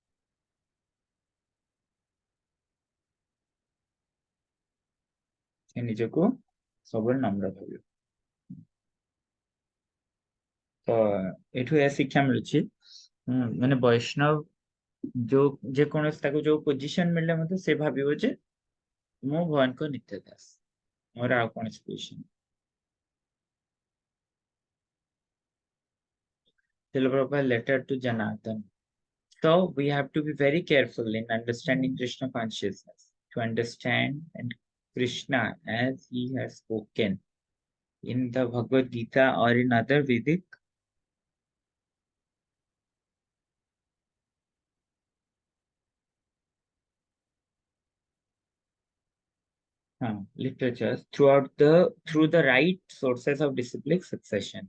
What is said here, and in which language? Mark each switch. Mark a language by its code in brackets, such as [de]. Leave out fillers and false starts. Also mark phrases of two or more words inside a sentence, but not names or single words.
[or] ସେ ନିଜକୁ ସବୁବେଳେ ନମ୍ର ଭାବିବ. ତ ଏଠୁ ଏହା ଶିକ୍ଷା ମିଳୁଛି ମାନେ ବୈଷ୍ଣବ ଯୋଉ ଯେକୌଣସି ତାକୁ ଯୋଉ ପୋଜିସନ ମିଳିଲେ ମଧ୍ୟ ସେ ଭାବିବ ଯେ ମୁଁ ଭଗବାନଙ୍କ ନିତ୍ୟ ଦାସ, ମୋର ଆଉ କୌଣସି ପୋଜିସନ. [en] Srila Prabhupada letter to Janardhan. So we have to be very careful in understanding Krishna consciousness, to understand and Krishna as he has spoken in the Bhagavad Gita or in other Vedic literatures through the right sources of disciplic succession.